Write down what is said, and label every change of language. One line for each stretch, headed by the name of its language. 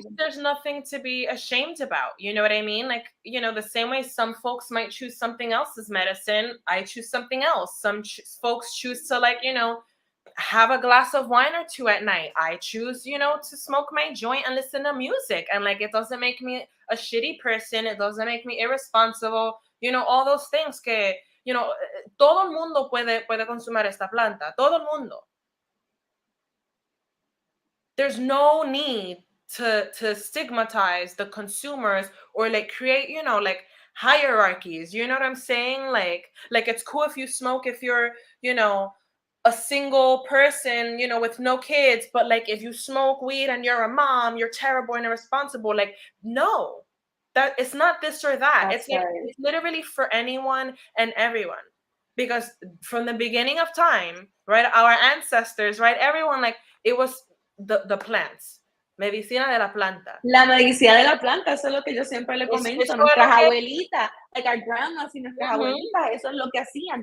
English: there's nothing to be ashamed about? You know what I mean? Like, you know, the same way some folks might choose something else as medicine, I choose something else. Some folks choose to, like, you know, have a glass of wine or two at night. I choose, to smoke my joint and listen to music. And like, it doesn't make me a shitty person. It doesn't make me irresponsible. All those things
Spanish: que, todo el mundo puede consumir esta planta. Todo el mundo.
English: There's no need to stigmatize the consumers or like create, like hierarchies. You know what I'm saying? Like it's cool if you smoke if you're, a single person, with no kids, but like if you smoke weed and you're a mom, you're terrible and irresponsible. Like, no, that it's not this or that. It's like it's literally for anyone and everyone. Because from the beginning of time, right, our ancestors, right, everyone, like it was the plants.
Spanish: Medicina de la planta. La medicina de la planta, eso es lo que yo siempre le comento. Nuestras abuelitas,
English: like our grandmas
Spanish: y nuestras abuelitas, eso es lo que hacían.